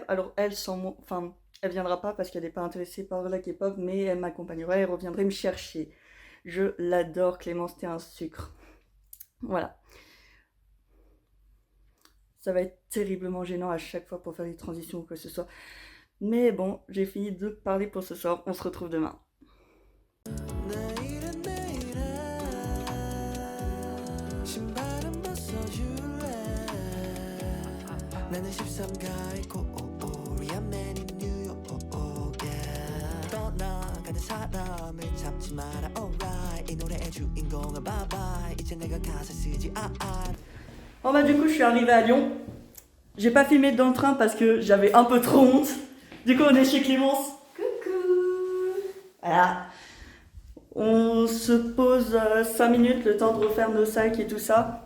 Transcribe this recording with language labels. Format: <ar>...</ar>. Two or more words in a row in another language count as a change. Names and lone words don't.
<fr>Alors, elle, enfin, elle viendra pas parce qu'elle n'est pas intéressée par la K-pop, mais elle m'accompagnerait, elle reviendrait me chercher. Je l'adore, Clémence, t'es un sucre. Voilà. Ça va être terriblement gênant à chaque fois pour faire les transitions ou quoi que ce soit. Mais bon, j'ai fini de parler pour ce soir. On se retrouve demain.</fr> <ko>나는 13가의 코리아맨인 뉴욕에 떠나가는 사람을 잡지 마라 alright 이 노래의 주인공은</ko> <en>bye bye</en> <ko>이제 내가 가사 쓰지</ko> <fr>Bon bah du coup je suis arrivée à Lyon. J'ai pas filmé dans le train parce que j'avais un peu trop honte. Du coup on est chez Clémence. Coucou. Voilà. On se pose 5 minutes le temps de refaire nos sacs et tout ça.</fr>